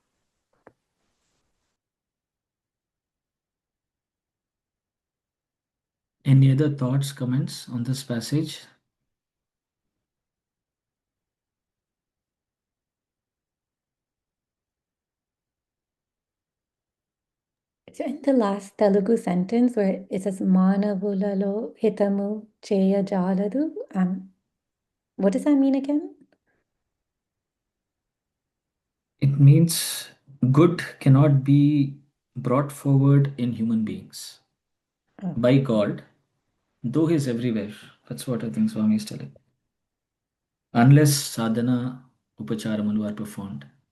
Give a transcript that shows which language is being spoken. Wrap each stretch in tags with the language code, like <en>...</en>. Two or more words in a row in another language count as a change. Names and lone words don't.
<en>Any other thoughts, comments on this passage? So in the last Telugu sentence where it says</en> <te>మానవులలో హితము చేయ జాలడు,</te> <en>what does that mean again? It means good cannot be brought forward in human beings by God, though he is everywhere. That's what I think Swami is telling. Unless</en> <te>సాధన ఉపచారములు</te> <en>are performed.</en>